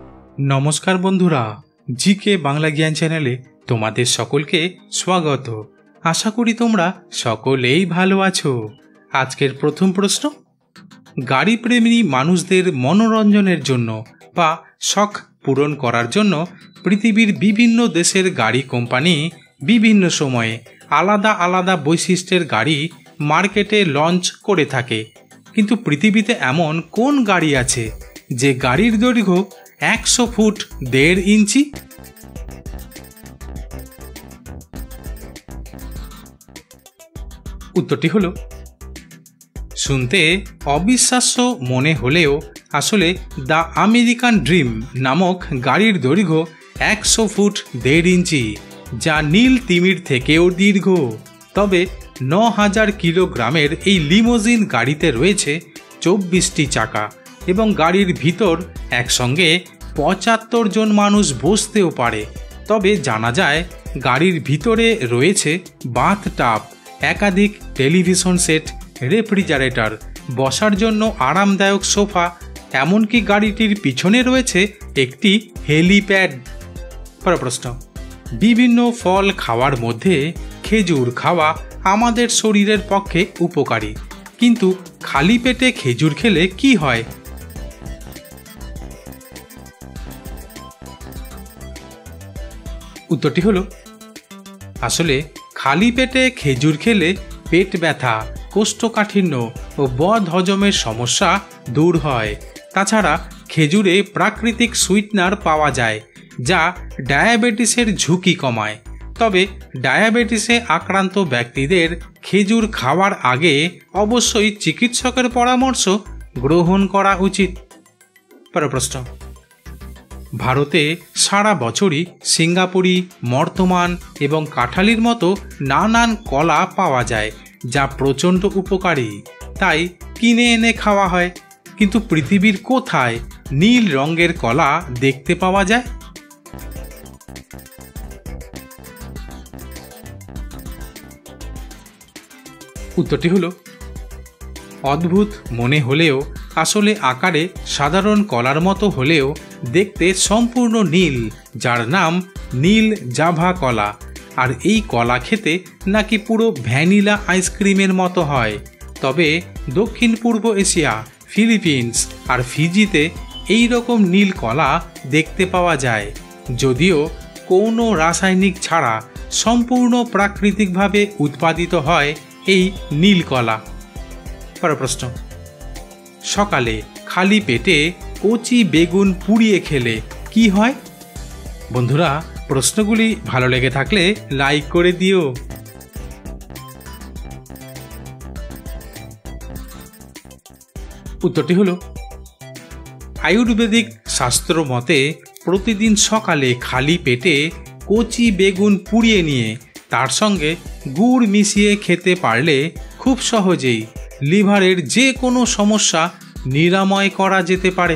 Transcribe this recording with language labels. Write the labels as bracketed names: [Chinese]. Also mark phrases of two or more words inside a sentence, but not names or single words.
[Bangla] নমস্কার বন্ধুরা জিকে বাংলা জ্ঞান চ্যানেলে তোমাদের সকলকে স্বাগত। আশা করি তোমরা সকলেই ভালো আছো। আজকের প্রথম প্রশ্ন, গাড়ি প্রেমী মানুষদের মনোরঞ্জনের জন্য বা শখ পূরণ করার জন্য পৃথিবীর বিভিন্ন দেশের গাড়ি কোম্পানি বিভিন্ন সময়ে আলাদা আলাদা বৈশিষ্ট্যের গাড়ি মার্কেটে লঞ্চ করে থাকে। কিন্তু পৃথিবীতে এমন কোন গাড়ি আছে যে গাড়ির দৈর্ঘ্য 100 ফুট 1.5 ইঞ্চি? উত্তরটি হলো, শুনতে অবিশ্বাস্য মনে হলেও আসলে দ্য আমেরিকান ড্রিম নামক গাড়ির দৈর্ঘ্য 100 ফুট 1.5 ইঞ্চি, যা নীল তিমির থেকেও দীর্ঘ। তবে 9000 কিলোগ্রামের এই লিমোজিন গাড়িতে রয়েছে 24টি চাকা এবং গাড়ির ভিতর একসঙ্গে 75 জন মানুষ বসতেও পারে। তবে জানা যায় গাড়ির ভিতরে রয়েছে বাথটাব, একাধিক টেলিভিশন সেট, রেফ্রিজারেটর, বসার জন্য আরামদায়ক সোফা, এমনকি গাড়িটির পিছনে রয়েছে একটি হেলিপ্যাড। পর প্রশ্ন, বিভিন্ন ফল খাওয়ার মধ্য খেজুর খাওয়া আমাদের শরীরের পক্ষে উপকারী, কিন্তু খালি পেটে খেজুর খেলে কি হয়? উত্তরটি হলো, আসলে খালি পেটে খেজুর খেলে পেট ব্যথা, কোষ্ঠকাঠিন্য আর বদ হজমের সমস্যা দূর হয়। তাছাড়া খেজুরে প্রাকৃতিক সুইটনার পাওয়া যায় যা ডায়াবেটিসের ঝুঁকি কমায়। তবে ডায়াবেটিসে আক্রান্ত ব্যক্তিদের খেজুর খাওয়ার আগে অবশ্যই চিকিৎসকের পরামর্শ গ্রহণ করা উচিত। পর প্রশ্ন, ভারতে সারা বছরই সিঙ্গাপুরি, মর্তমান এবং কাঁঠালির মতো নানান কলা পাওয়া যায় যা প্রচণ্ড উপকারী, তাই কিনে এনে খাওয়া হয়। কিন্তু পৃথিবীর কোথায় নীল রঙের কলা দেখতে পাওয়া যায়? উত্তরটি হলো, অদ্ভুত মনে হলেও আসলে আকারে সাধারণ কলার মতো হলেও দেখতে সম্পূর্ণ নীল, যার নাম নীল জাভা কলা। আর এই কলা খেতে নাকি পুরো ভ্যানিলা আইসক্রিমের মতো হয়। তবে দক্ষিণ পূর্ব এশিয়া, ফিলিপিন্স আর ফিজিতে এই রকম নীল কলা দেখতে পাওয়া যায়, যদিও কোনো রাসায়নিক ছাড়া সম্পূর্ণ প্রাকৃতিক ভাবে উৎপাদিত হয় এই নীল কলা। পর প্রশ্ন, সকালে খালি পেটে কচি বেগুন পুড়িয়ে খেলে কি হয়? বন্ধুরা প্রশ্নগুলি ভালো লেগে থাকলে লাইক করে দিও। উত্তরটি হলো, আয়ুর্বেদিক শাস্ত্র মতে প্রতিদিন সকালে খালি পেটে কচি বেগুন পুড়িয়ে নিয়ে তার সঙ্গে গুড় মিশিয়ে খেতে পারলে খুব সহজেই লিভারের যে কোনো সমস্যা নিরাময় করা যেতে পারে।